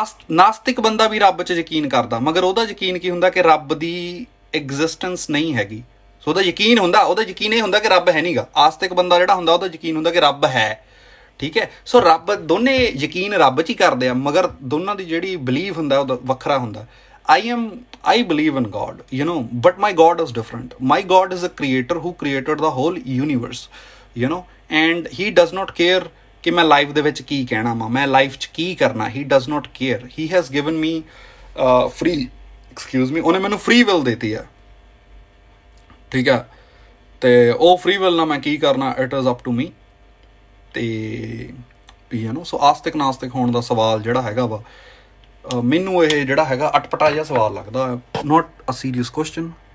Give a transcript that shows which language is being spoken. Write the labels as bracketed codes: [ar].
[pa] ਨਾਸਤਿਕ ਬੰਦਾ ਵੀ ਰੱਬ 'ਚ ਯਕੀਨ ਕਰਦਾ, ਮਗਰ ਉਹਦਾ ਯਕੀਨ ਕੀ ਹੁੰਦਾ ਕਿ ਰੱਬ ਦੀ ਐਗਜ਼ਿਸਟੈਂਸ ਨਹੀਂ ਹੈਗੀ। ਸੋ ਉਹਦਾ ਯਕੀਨ ਹੁੰਦਾ, ਉਹਦਾ ਯਕੀਨ ਇਹ ਹੁੰਦਾ ਕਿ ਰੱਬ ਹੈ ਨਹੀਂਗਾ। ਆਸਤਿਕ ਬੰਦਾ ਜਿਹੜਾ ਹੁੰਦਾ ਉਹਦਾ ਯਕੀਨ ਹੁੰਦਾ ਕਿ ਰੱਬ ਹੈ। ਠੀਕ ਹੈ, ਸੋ ਰੱਬ ਦੋਨੇ ਯਕੀਨ ਰੱਬ 'ਚ ਹੀ ਕਰਦੇ ਆ, ਮਗਰ ਦੋਨਾਂ ਦੀ ਜਿਹੜੀ ਬਿਲੀਵ ਹੁੰਦਾ ਉਹਦਾ ਵੱਖਰਾ ਹੁੰਦਾ। [en] I believe in God, you know, but my God is different. My God is a creator who created the whole universe, you know, and he does not care [pa] ਕਿ ਮੈਂ ਲਾਈਫ ਦੇ ਵਿੱਚ ਕੀ ਕਹਿਣਾ ਵਾ, ਮੈਂ ਲਾਈਫ 'ਚ ਕੀ ਕਰਨਾ। [en] He does not care. He has given me free [pa] ਉਹਨੇ ਮੈਨੂੰ ਫਰੀ ਵਿਲ ਦਿੱਤੀ ਆ। ਠੀਕ ਹੈ, ਅਤੇ ਉਹ ਫਰੀ ਵਿਲ ਨਾਲ ਮੈਂ ਕੀ ਕਰਨਾ, [en] It is up to me. [pa] ਅਤੇ ਯੂ ਨੋ, ਸੋ ਆਸਤਿਕ ਨਾਸਤਿਕ ਹੋਣ ਦਾ ਸਵਾਲ ਜਿਹੜਾ ਹੈਗਾ ਵਾ, ਮੈਨੂੰ ਇਹ ਜਿਹੜਾ ਹੈਗਾ ਅਟਪਟਾ ਜਿਹਾ ਸਵਾਲ ਲੱਗਦਾ, [en] Not a serious question.